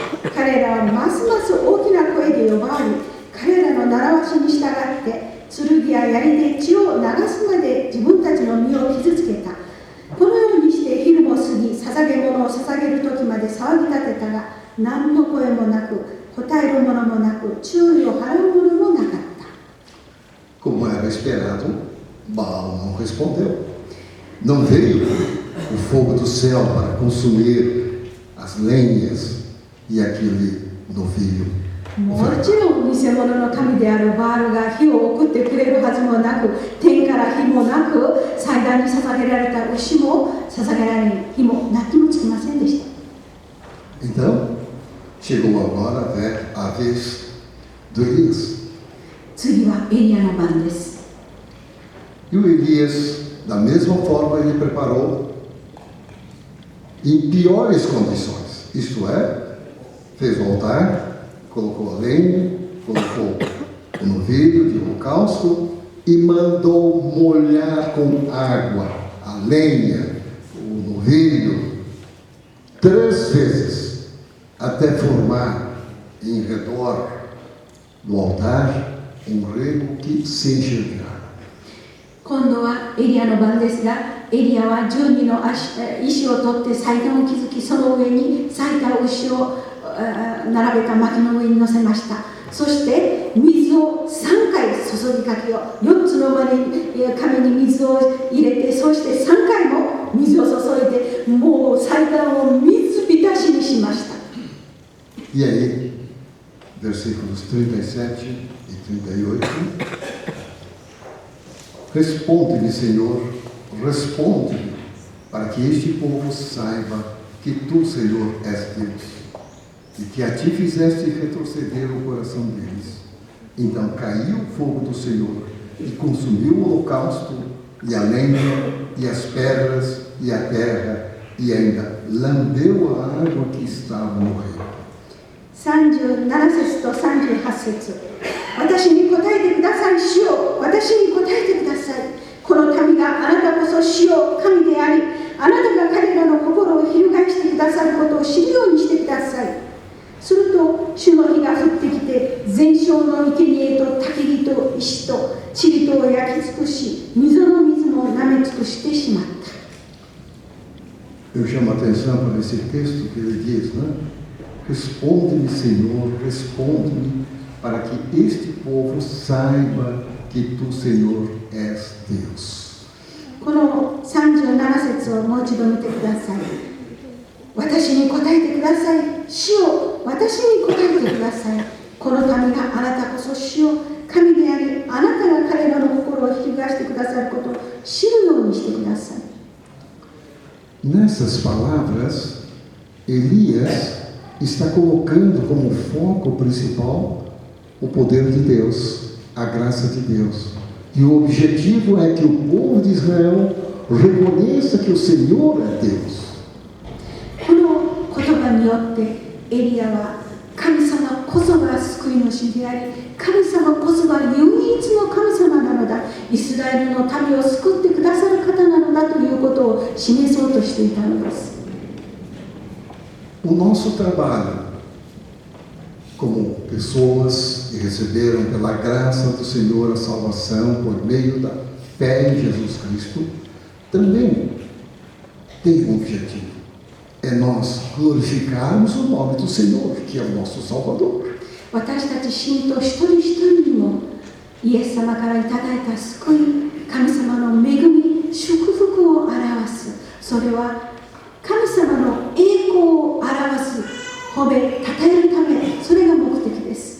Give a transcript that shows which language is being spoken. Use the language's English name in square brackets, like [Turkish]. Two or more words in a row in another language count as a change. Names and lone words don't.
[Japanese] 彼らはますます大きな声で呼ばわり、彼らの習わしに従って、剣や槍で血を流すまで自分たちの身を傷つけた。このようにして昼も過ぎ、捧げ物を捧げる時まで騒ぎ立てたが、何の声もなく、答えるものもなく、注意を払うものもなかった。 [Portuguese] Como era esperado, Baal não respondeu. Não veio o fogo do céu para consumir as lenhas e aquele novilho. [Japanese] もちろん偽物の神であるバールが火を送ってくれるはずもなく、天から火もなく、祭壇に捧げられた牛も捧げられ、火も泣きもつきませんでした。 [Portuguese] Então, chegou agora a vez do Elias. [Japanese] 次はエリアの番です。 [Portuguese] E o Elias, da mesma forma, ele preparou em piores condições. Isto é, fez o altar, colocou a lenha, colocou o novilho de holocausto e mandou molhar com água a lenha, o novilho, 3 vezes, até formar em redor do altar rego que se enxergara. [Japanese] 今度はエリアの番ですが、エリアは12の石を取って祭壇を築き、その上に裂いた牛を並べた薪の上に乗せました。そして水を3回注ぎかけよう。4つの紙に水を入れて、そして3回も水を注いで、もう祭壇を水浸しにしました。 [Portuguese] E aí, versículos 37 e 38. Responde-me, Senhor, responde-me, para que este povo saiba que tu, Senhor, és Deus, e que a ti fizeste retroceder o coração deles. Então caiu o fogo do Senhor, e consumiu o holocausto, e a lenha, e as pedras, e a terra, e ainda lambeu a água que estava no rio. [Japanese] 37 節と38節。私に答えてください、主よ。私に答えてください。この民があなたこそ主よ、神であり、あなたが彼らの心を翻してくださることを知るようにしてください。すると、主の火が降ってきて、全焼の生贄と焚き木と石と塵とを焼き尽くし、溝の水も舐め尽くしてしまった。 [Portuguese] Eu chamo a atenção para esse texto que ele diz, né? Responde-me, Senhor, responde-me, para que este povo saiba que tu, Senhor, és Deus. [Japanese] この37節をもう一度見てください。私に答えてください。主よ、私に答えてください。この民があなたこそ主よ、神であり、あなたが彼らの心を翻してくださることを知るようにしてください。 [Portuguese] Nessas palavras, Elias está colocando como foco principal o poder de Deus, a graça de Deus. E o objetivo é que o povo de Israel reconheça que o Senhor é Deus. [Japanese] この言葉によってエリアは神様こそが救い主であり、神様こそが唯一の神様なのだ、イスラエルの民を救ってくださる方なのだということを示そうとしていたのです。 [Portuguese] O nosso trabalho como pessoas que receberam pela graça do Senhor a salvação por meio da fé em Jesus Cristo também tem um objetivo. É nós glorificarmos o nome do Senhor, que é o nosso Salvador. [Japanese] 私たち信徒一人一人にもイエス様からいただいた救い、神様の恵み、祝福を表す。それは神様の栄光を表す、褒め、称えるため、それが目的です。